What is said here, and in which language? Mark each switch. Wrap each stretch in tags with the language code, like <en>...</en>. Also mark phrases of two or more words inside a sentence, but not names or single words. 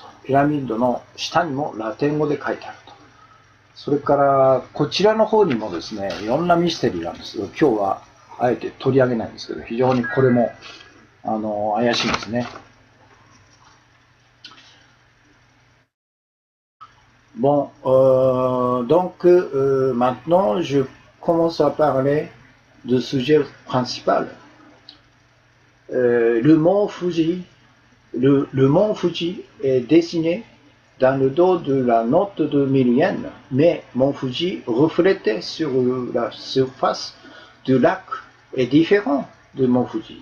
<ja>ピラミッドの下にもラテン語で書いてあると。それからこちらの方にもですね、いろんなミステリーなんですけど、今日はあえて取り上げないんですけど、非常にこれも怪しいんですね。</ja> <fr>Bon, donc maintenant je commence à parler du sujet principal. Le mont Fuji, le mont Fuji est dessiné dans le dos de la note de 1000 yens, mais mont Fuji reflété sur la surface du lac est différent de mont Fuji.</fr>